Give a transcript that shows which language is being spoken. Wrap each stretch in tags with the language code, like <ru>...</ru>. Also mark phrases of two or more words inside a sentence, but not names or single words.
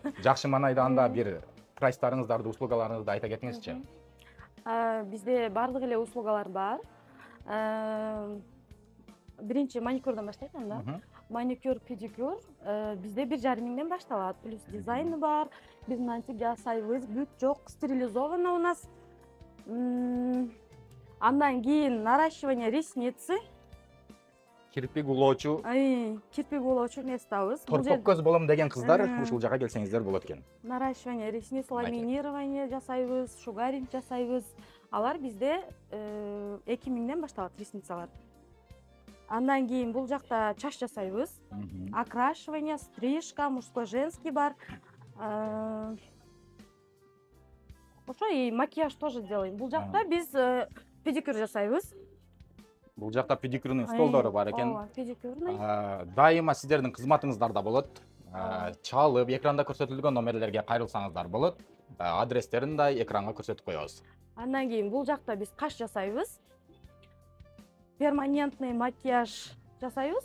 <ky>Жакшы маанайда анда бир прайстарыңыздарды, услугаларыңызды айта кетиңизчи. Бизде бардык эле услугалар бар. Биринчи маникюрдан баштайт анда. Маникюр, педикюр бизде 1,5 миңден башталат. Плюс дизайны бар. Биз мынтип жасайбыз. Бүт жок,</ky> <ru>стерилизовано у нас.</ru> <ky>Андан кийин</ky> <ru>наращивание ресницы.</ru> <ky>Кирпик улоочу. Кирпик улоочу нестабыз. Торпок көз болом деген кыздар ушул жака келсеңиздер болот экен.</ky> <ru>Наращивание ресниц,</ru> <ky>ламинирование жасайбыз, шугаринг жасайбыз. Алар бизде 2 миңден башталат ресницалар. Андан кийин бул жакта чач жасайбыз.</ky> <ru>Окрашивание, стрижка, мужской, женский бар. Ошо и макияж тоже делаем.</ru> <ky>Бул жакта биз педикюр жасайбыз. Бул жакта педикюрнун столдору бар экен. Ооба, педикюрный. Дайыма сиздердин кызматыңыздарда болот. Чалып, экранда көрсөтүлгөн номерлерге кайрылсаңыздар болот. Адрестерин да экранга көрсөтүп коебуз. Андан кийин бул жакта биз каш жасайбыз.</ky> <ru>Перманентный макияж</ru> <ky>жасайбыз.</ky>